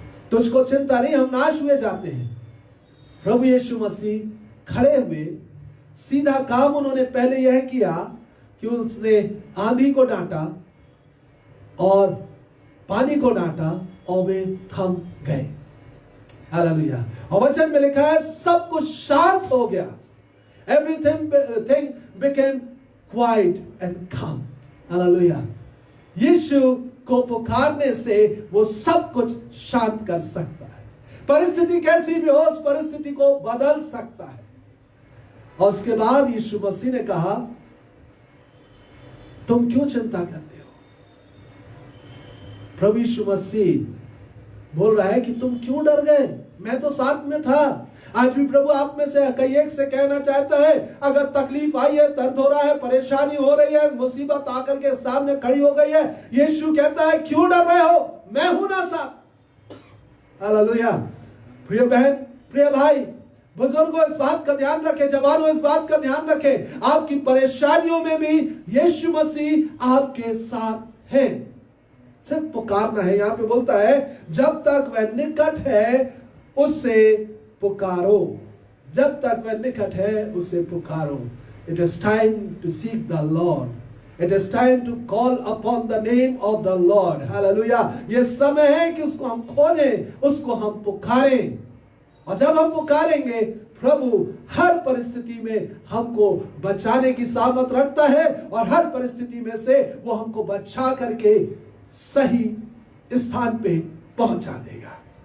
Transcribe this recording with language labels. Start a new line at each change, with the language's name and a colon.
Hindi: तुझको चिंता नहीं, हम नाश हुए जाते हैं। प्रभु यीशु मसीह खड़े हुए, सीधा काम उन्होंने पहले यह किया कि उसने आंधी को डांटा और पानी को डांटा और वे थम गए। हालेलुया। और वचन में लिखा है, सब कुछ शांत हो गया।
English: Everything became quiet and calm. Hallelujah.
Hindi: यीशु को पुकारने से वो सब कुछ शांत कर सकता है। परिस्थिति कैसी भी हो, उस परिस्थिति को बदल सकता है। और उसके बाद यीशु मसीह ने कहा, तुम क्यों चिंता करते हो? प्रभु यीशु मसीह बोल रहा है कि तुम क्यों डर गए? मैं तो साथ में था। आज भी प्रभु आप में से कई एक से कहना चाहता है, अगर तकलीफ आई है, दर्द हो रहा है, परेशानी हो रही है, मुसीबत आकर के सामने खड़ी हो गई है, यीशु कहता है क्यों डर रहे हो, मैं हूं ना साथ। हालेलुया। प्रिय बहन, प्रिय भाई, बुजुर्गों इस बात का ध्यान रखें, जवानों इस बात का ध्यान रखें, आपकी परेशानियों में भी यीशु मसीह आपके साथ है। सिर्फ पुकारना है। यहां पे बोलता है, जब तक वह निकट है उससे पुकारो। जब तक वह निकट है उसे पुकारो।
English: It is time to seek the Lord. It is time to call upon the name of the Lord. Hallelujah.
Hindi: ये समय है कि उसको हम खोजें, उसको हम पुकारें। और जब हम पुकारेंगे, प्रभु हर परिस्थिति में हमको बचाने की सामर्थ रखता है और हर परिस्थिति में से वो हमको बचा करके सही स्थान पे पहुंचा देगा।